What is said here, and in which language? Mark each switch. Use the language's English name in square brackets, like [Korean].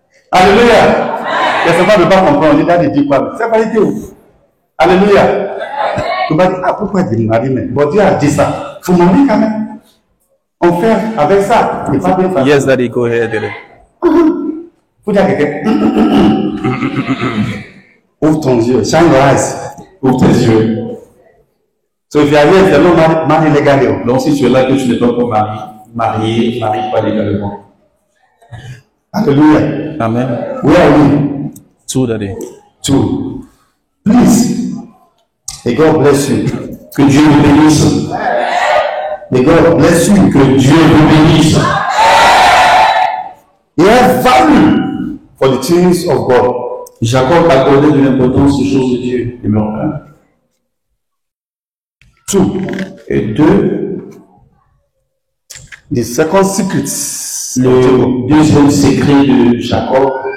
[French] Alléluia. Les enfants ne peuvent pas comprendre. Il dit quoi? C'est pas idée. Alléluia. Tu vas dire, ah, pourquoi il marie, mais bon, Dieu a dit ça. Il faut marier quand même. On fait avec ça. Il pas bien faire. [English] Yes, Daddy, go ahead, Daddy. [French] Faut dire à quelqu'un. Ouvre ton yeux. [English] Shine your eyes. [French] Ouvre tes yeux. [English] So if you are here, if you are not married legally. [French] Donc, si tu es là que tu n'es pas pour marie pas légalement. Alléluia. Amen. [English] Where are we? 2, Daddy. 2. Please. May God bless you. [French] Que Dieu vous bénisse. [English] May God bless you. [French] Que Dieu vous bénisse. [English] He has value for the things of God. [French] Jacob accordait de l'importance aux choses de Dieu. Numéro 1. 2. Et 2. [English] The second secret. [French] Le deuxième secret de Jacob.